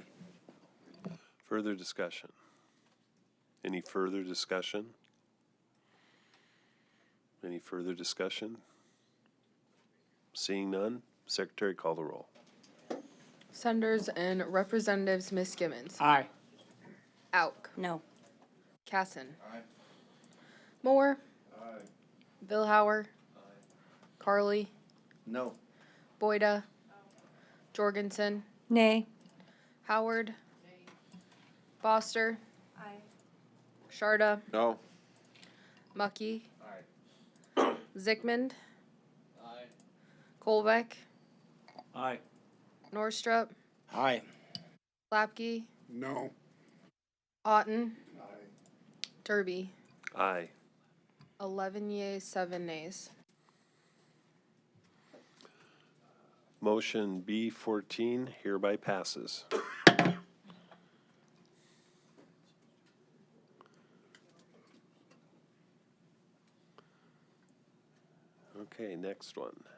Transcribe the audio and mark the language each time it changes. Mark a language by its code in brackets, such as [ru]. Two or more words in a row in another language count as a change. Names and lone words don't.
[en] Further discussion? Any further discussion? Any further discussion? Seeing none, Secretary, call the roll. Senators and Representatives, Ms. Gimmons. Aye. Auk. No. Casson. Aye. Moore. Aye. Billhauer. Aye. Carly. No. Boyda. Jorgensen. Nay. Howard. Foster. Aye. Sharda. No. Mucky. Zickmund. Aye. Kolbeck. Aye. Norstrup. Aye. Lapke. No. Otten. Derby. Aye. 11 yeas, 7 nays. Motion B14 hereby passes. Okay, next one.